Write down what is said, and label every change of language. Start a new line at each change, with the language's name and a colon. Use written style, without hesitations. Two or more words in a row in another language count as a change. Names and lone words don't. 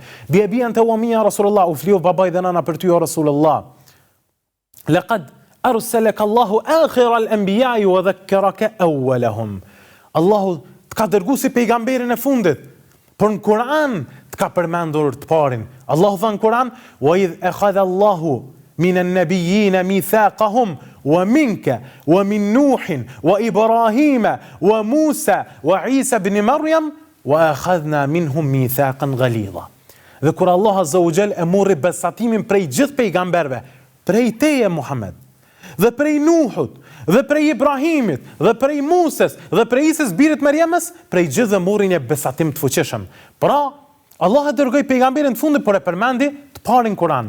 Arabic: "بأبي أنت وأمي يا رسول الله."
Albanian: U flijof babai dhe nëna për ty o Rasulullah.
Arabic: "لقد أرسلك الله آخر الأنبياء وذكرك أولهم."
Albanian: Allahu të ka dërguar si pejgamberin e fundit, por në Kur'an të ka përmendur të parin. Allahu tha në Kur'an:
Arabic: "وإذ أخذ الله من النبيين ميثاقهم ومنك ومن نوح وإبراهيم وموسى وعيسى ابن مريم وأخذنا منهم ميثاقا غليظا."
Albanian: Dhe kur Allah
Arabic: عز وجل
Albanian: e morri besatimin prej gjithë pejgamberve, prej teje Muhammed, dhe prej Nuhut, dhe prej Ibrahimit, dhe prej Muses, dhe prej Isis birit Merjemës, prej gjithë dhe morin e besatim të fuqishëm. Pra, Allah e dërgoi pejgamberin të fundit, por e përmendi të parin Kur'an.